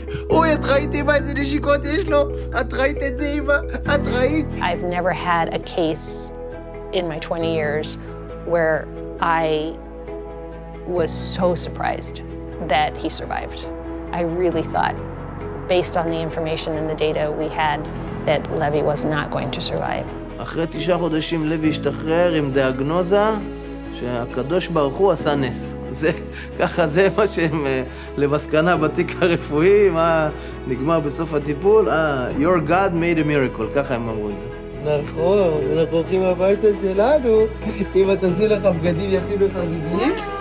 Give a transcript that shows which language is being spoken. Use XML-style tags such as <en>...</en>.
<he>אוי, את ראית אמא איזה נשיקות יש לו? את ראית את זה אמא? את ראית?</he> <en>I've never had a case in my 20 years where I was so surprised that he survived. I really thought, based on the information and the data we had, that Levi was not going to survive.</en> <he>אחרי 9 חודשים לוי השתחרר עם דיאגנוזה שהקדוש ברוך הוא עשה נס. ככה זה מה שהם למסקנה בתיק הרפואי, מה נגמר בסוף הטיפול,</he> <en>your God made a miracle,</en> <he>ככה הם אמרו את זה. נכון, אנחנו הולכים הביתה שלנו, אם אתה עשי לך בגדים יפים וחגיגיים.</he>